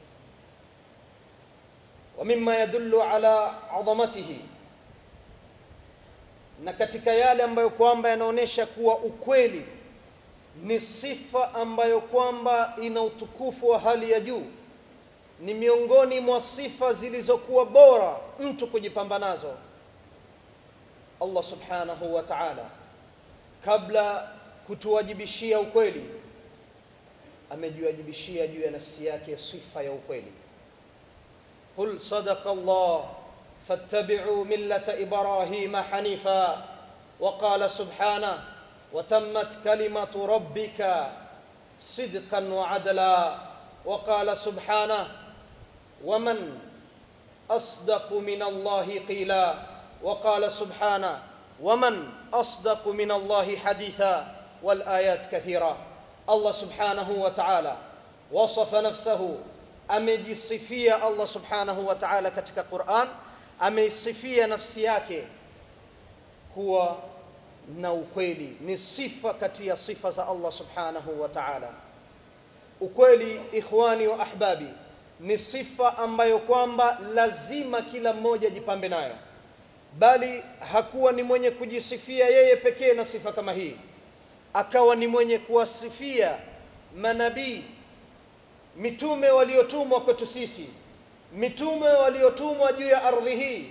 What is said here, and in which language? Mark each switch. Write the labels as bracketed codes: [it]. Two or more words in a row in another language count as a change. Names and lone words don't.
[ar] ومما يدل على عظمته, [sw] na katika yale ambayo kwamba yanaonesha kuwa ukweli ni sifa ambayo kwamba ina utukufu wa hali ya juu, ni miongoni mwa sifa zilizokuwa bora mtu kujipamba nazo. [ar] الله سبحانه وتعالى [sw] kabla kutuwajibishia ukweli amejiwajibishia juu ya nafsi yake sifa ya ukweli. [ar] قل صدق الله فاتبعوا ملة إبراهيم حنيفا وقال سبحانه وتمت كلمت ربك صدقا وعدلا وقال سبحانه ومن أصدق من الله قيلا وقال سبحانه ومن أصدق من الله حديثا والآيات كثيرة. الله سبحانه وتعالى وصف نفسه [sw] amejisifia [ar] الله سبحانه وتعالى [sw] katika Qur'an, ameisifia nafsi yake kuwa na ukweli. Ni sifa kati ya sifa za [ar] الله سبحانه وتعالى. [sw] Ukweli, [ar] إخواني وأحبابي, [sw] ni sifa ambayo kwamba lazima kila mmoja jipambe nayo, bali hakuwa ni mwenye kujisifia yeye pekee na sifa kama hii, akawa ni mwenye kuwasifia manabii, mitume waliotumwa kwetu sisi, mitume waliotumwa juu ya ardhi hii.